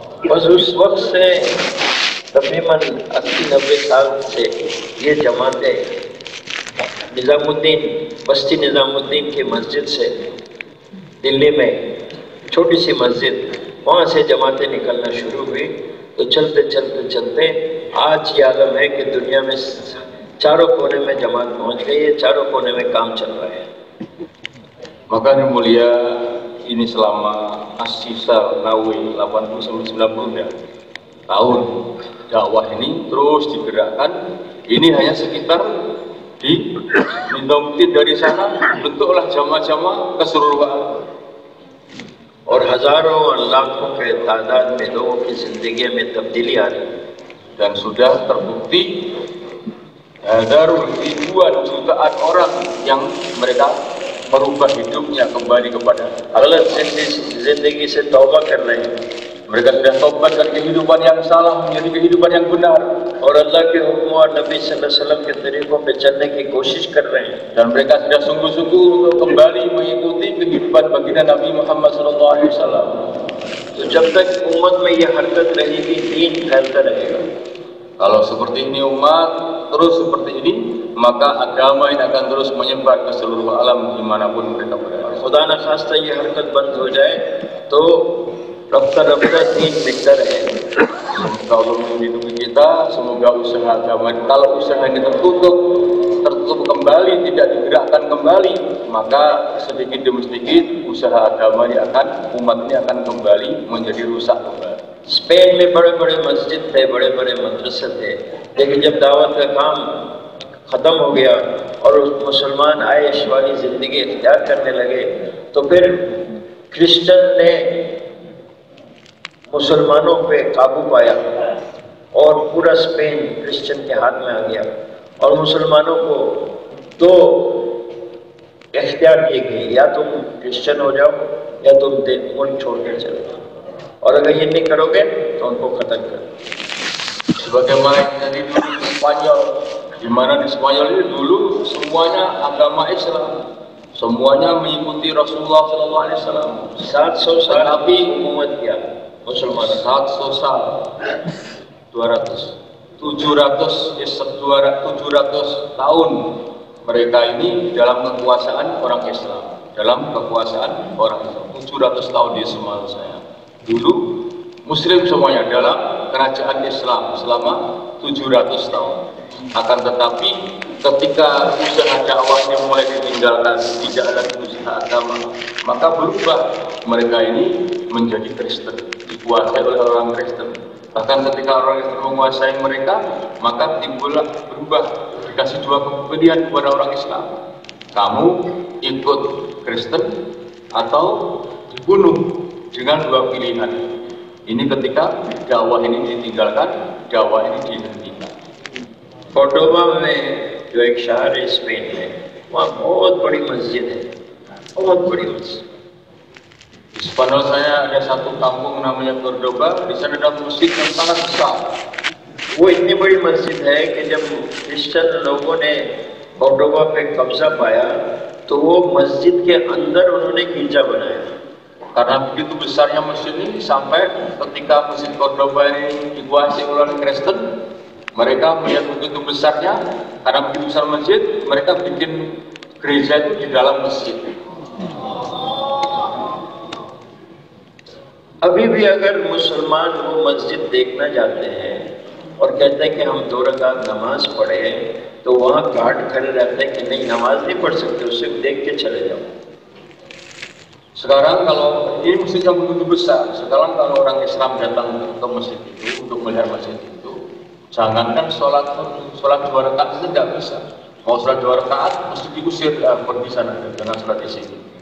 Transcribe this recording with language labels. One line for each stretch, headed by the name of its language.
Hindi: बस उस वक्त से तकरीबन 80-90 साल से ये जमातें निज़ामुद्दीन, बस्ती निज़ामुद्दीन की मस्जिद से दिल्ली में छोटी सी मस्जिद, वहाँ से जमातें निकलना शुरू हुई। तो चलते चलते चलते आज ये आलम है कि दुनिया में चारों कोने में जमात पहुँच गई है, चारों कोने में काम चल रहा है।
Indonesian: Maka yang mulia ini selama As-Sisa Nawi 80-90 tahun dakwah ini terus digerakkan. Ini hanya sekitar di Nizamuddin, dari sana bentuklah jamaah-jamaah keseluruhan.
Hindi: और हजारों और लाखों के तादाद में लोगों की जिंदगी में तब्दीली आ रही है।
Indonesian: Dan sudah terbukti ribuan jutaan orang yang mereka merubah hidupnya kembali kepada
Hindi: गलत जिंदगी से तौबा कर रहे हैं।
Indonesian: Mereka sudah tobat dari kehidupan yang salah menjadi kehidupan yang benar,
Hindi: और अल्लाह के हुक्म और नबी सल्लल्लाहु अलैहि वसल्लम के तरीकों पे चलने की कोशिश कर रहे हैं।
Indonesian: dan mereka sudah sungguh-sungguh untuk kembali mengikuti kehidupan baginda Nabi Muhammad SAW.
Hindi: तो जब तक उम्मत में ये हरकत रहेगी, दीन फैलता रहेगा।
Indonesian: Kalau seperti ini umat terus seperti ini, maka agama ini akan terus menyebar ke seluruh alam dimanapun mereka berada.
Hindi: खुदा न खास्ता ये हरकत बंद हो जाए तो रफ्ता रफ्ता दीन बिकता रहेगा।
Indonesian: Semoga Allah melindungi kita, semoga usaha agama ini, kalau usaha ini tertutup kembali, tidak digerakkan kembali, maka sedikit demi sedikit usaha agama ini umat ini akan kembali menjadi rusak kembali.
Hindi: Spain में बड़े बड़े मस्जिद थे, बड़े बड़े मदरसे थे, लेकिन जब दावत का काम ख़त्म हो गया और मुसलमान आयश वाली ज़िंदगी इख्तियार करने लगे, तो फिर क्रिश्चियन ने मुसलमानों पे काबू पाया और पूरा स्पेन क्रिश्चियन के हाथ में आ गया। और मुसलमानों को दो इख्तियार दिए गए, या तुम क्रिश्चियन हो जाओ या तुम मुल्क छोड़ कर चले जाओ, और अगर ये नहीं करोगे तो उनको खत्म करो।
Indonesian: Sebagaimana tadi dulu di Spanyol, di mana di Spanyol ini dulu semuanya agama Islam, semuanya mengikuti Rasulullah SAW.
Hindi: 700 साल अभी हुकूमत किया मुसलमान, 700 साल 200
Indonesian: 700 tahun mereka ini dalam kekuasaan orang Islam, 700 tahun di Sumatera saya. Dulu Muslim semuanya dalam kerajaan Islam selama 700 tahun. Akan tetapi ketika usaha dakwahnya mulai ditinggalkan, tidak lagi usaha agama, maka berubah mereka ini menjadi Kristen, dikuasai oleh orang Kristen. Bahkan ketika orang Kristen menguasai mereka, maka timbullah berubah, dikasih dua pilihan kepada orang Islam. Kamu ikut Kristen atau dibunuh, dengan dua pilihan. Ini ketika dakwah ini ditinggalkan, dakwah ini dihentikan.
Hindi: Cordoba में जो एक शहर है Spain में, वहाँ बहुत बड़ी मस्जिद है, बहुत बड़ी मस्जिद।
Indonesian: Di Spanyol saya ada satu kampung namanya Cordoba, di sana ada masjid yang sangat besar.
Hindi: वो इतनी बड़ी मस्जिद है कि जब क्रिश्चियन लोगों ने कोर्डोबा पे कब्जा पाया, तो वो मस्जिद के अंदर उन्होंने गिरजा बनाया।
Indonesian: Karena begitu besarnya masjid ini, sampai ketika masjid Cordoba ini dikuasai oleh Kristen, mereka melihat begitu besarnya, karena begitu besar masjid, mereka bikin gereja itu di dalam masjid.
Hindi: अभी भी अगर मुसलमान वो मस्जिद देखना जाते हैं और कहते हैं कि हम 2 रकात नमाज पढ़े, तो वहाँ गार्ड खड़े रहते हैं कि नहीं, नमाज नहीं पढ़ सकते, उसे देख के चले जाओ।
Indonesian: Sekarang kalau ini masjid yang begitu besar, sekarang kalau orang Islam datang ke masjid itu untuk melihat masjid itu, jangankan sholat 2 rakaat itu tidak bisa. Mau sholat 2 rakaat mesti diusir, pergi sana, jangan sholat di sini.